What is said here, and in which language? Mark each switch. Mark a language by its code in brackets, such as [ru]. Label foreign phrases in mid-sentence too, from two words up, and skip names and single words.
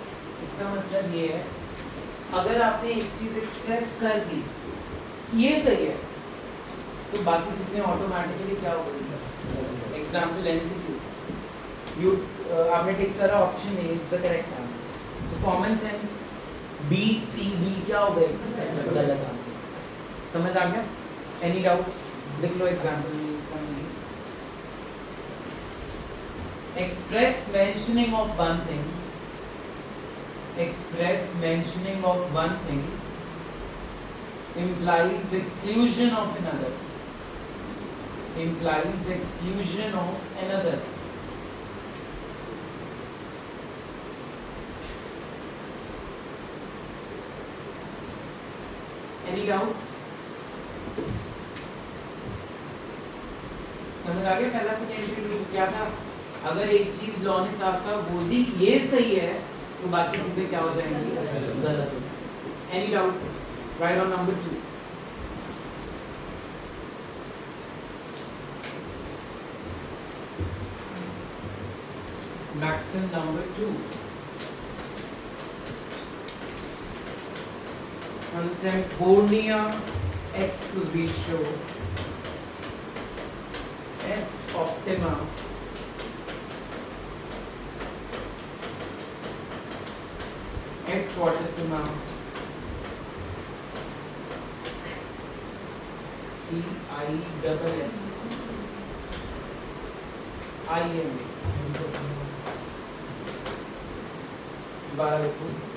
[hi] इसका मतलब ये है, अगर आपने एक चीज एक्सप्रेस कर दी ये सही है, तो बाकी चीजें ऑटोमेटिकली क्या हो गई। [en] example MCQ, [hi] यू आपने टिक करा [en] option A is the correct answer, [hi] तो [en] common sense B C D [hi] क्या हो गए, गलत आंसर। समझ आ गया? [en] any doubts? [hi] लिख लो एग्जाम्पल में इसका मीनिंग। [en] Express mentioning of one thing, express mentioning of one thing implies exclusion of another, implies exclusion of another. Any doubts? [hi] समझ आ गया? पहला [en] secondary rule [hi] क्या था? अगर एक चीज लॉ ने साफ साफ बोल दी ये सही है, तो बाकी चीजें क्या हो जाएंगी, गलत हो जाएंगी। [en] Any doubts? Right on number 2. Maxim number 2, [la] contemporanea expositio est optima et fortissima TISS IMA 12 देखो।